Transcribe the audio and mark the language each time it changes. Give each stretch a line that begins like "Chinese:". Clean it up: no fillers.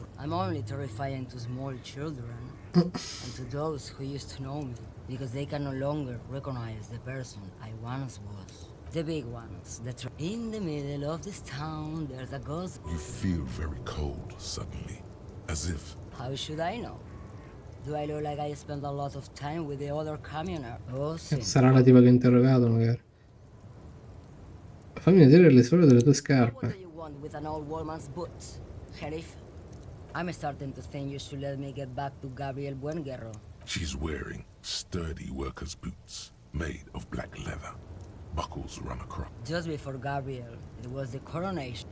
English: I'm only terrifying to small children and to those who used to know me, because they can no longer recognize the person I once was. The big ones, in the middle of this town, there's a ghost. You feel very cold suddenly, as if... How should I know? Do I look like I spent a lot of time with the other commoner?
Italian: Oh, sì. Sarà la tipa che ho interrogato, magari. Fammi vedere le suole delle tue scarpe.
English: What do you want with an old woman's boots, Sheriff? I'm starting to think you should let me get back to Gabriel Buenguerro. She's wearing sturdy workers' boots, made of black leather. Buckles run across. Just before Gabriel, it was the coronation.